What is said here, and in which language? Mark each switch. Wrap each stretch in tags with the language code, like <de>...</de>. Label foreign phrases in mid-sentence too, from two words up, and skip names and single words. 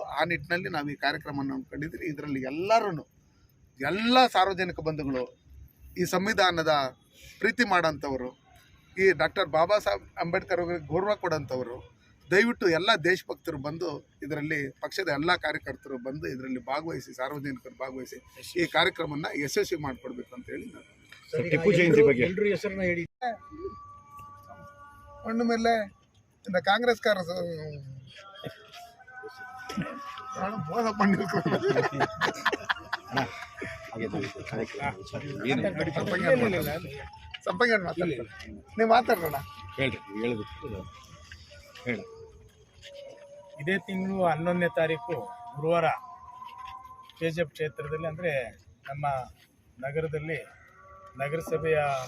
<kn>ಆ ನಿಟ್ಟಿನಲ್ಲಿ ನಾವು ಈ ಕಾರ್ಯಕ್ರಮವನ್ನು ಹಮ್ಮಿಕೊಂಡಿದ್ರಿ. ಇದರಲ್ಲಿ ಎಲ್ಲ ಸಾರ್ವಜನಿಕ ಬಂಧುಗಳು, ಈ ಸಂವಿಧಾನದ ಪ್ರೀತಿ ಮಾಡೋಂಥವರು, ಈ ಡಾಕ್ಟರ್ ಬಾಬಾ ಸಾಹೇಬ್ ಅಂಬೇಡ್ಕರ್ ಅವರಿಗೆ ಗೌರವ ಕೊಡೋಂಥವರು, ದಯವಿಟ್ಟು ಎಲ್ಲ ದೇಶಭಕ್ತರು ಬಂದು ಇದರಲ್ಲಿ, ಪಕ್ಷದ ಎಲ್ಲ ಕಾರ್ಯಕರ್ತರು ಬಂದು ಇದರಲ್ಲಿ ಭಾಗವಹಿಸಿ, ಸಾರ್ವಜನಿಕರು ಭಾಗವಹಿಸಿ ಈ ಕಾರ್ಯಕ್ರಮವನ್ನು ಯಶಸ್ವಿ ಮಾಡಿಕೊಡ್ಬೇಕು ಅಂತ ಹೇಳಿ ನಾನು ಟಿಪ್ಪು ಜಯಂತಿ ಬಗ್ಗೆ ಎಲ್ಲರೂ ಹೆಸರನ್ನ ಹೇಳಿ</kn> <ta>ஒன்று மேலே இந்த காங்கிரஸ்கார மோசம் பண்ணிருக்கோம்.</ta> <kn>ಸಂಪಂಗಣ್ಣ ಮಾತಾಡ್ತಾರೆ, ನೀವು ಮಾತಾಡ್ರಣ. ಇದೇ ತಿಂಗಳು 11ನೇ ತಾರೀಕು ಗುರುವಾರ KGF ಕ್ಷೇತ್ರದಲ್ಲಿ ಅಂದರೆ ನಮ್ಮ ನಗರದಲ್ಲಿ ನಗರಸಭೆಯ</kn>